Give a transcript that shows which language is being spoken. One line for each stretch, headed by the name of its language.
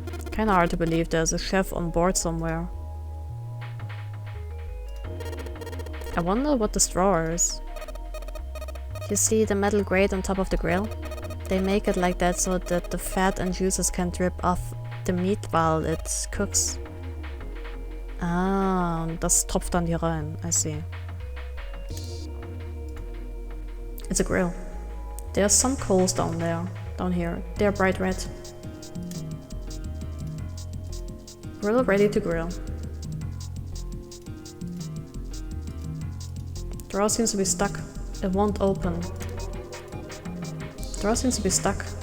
English: Kinda hard to believe there's a chef on board somewhere. I wonder what this drawer is. You see the metal grate on top of the grill? They make it like that so that the fat and juices can drip off the meat while it cooks.
German: Ah, und das tropft dann hier rein.
English: I see. It's a grill. There's some coals down here. They're bright red. Grill ready to grill. Drawer seems to be stuck. It won't open. Drawer seems to be stuck.